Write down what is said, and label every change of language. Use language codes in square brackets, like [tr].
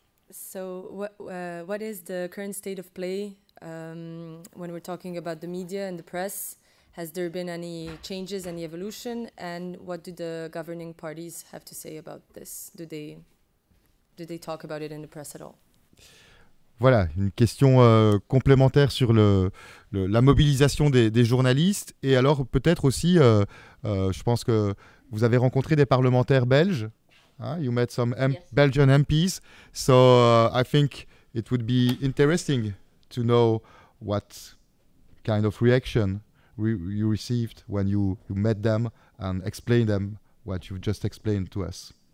[en] So what is the current state of play when we're talking about the media and the press? Has there been any changes, any evolution? And what do the governing parties have to say about this? Do they talk about it in the press at all? [fr] Voilà, une question complémentaire sur la mobilisation des journalistes. Et alors peut-être aussi, je pense que vous avez rencontré des parlementaires belges. [en] You met some Yes. Belgian MPs, so I think it would be interesting to know what kind of reaction you received when you met them and explained them what you've just explained to us.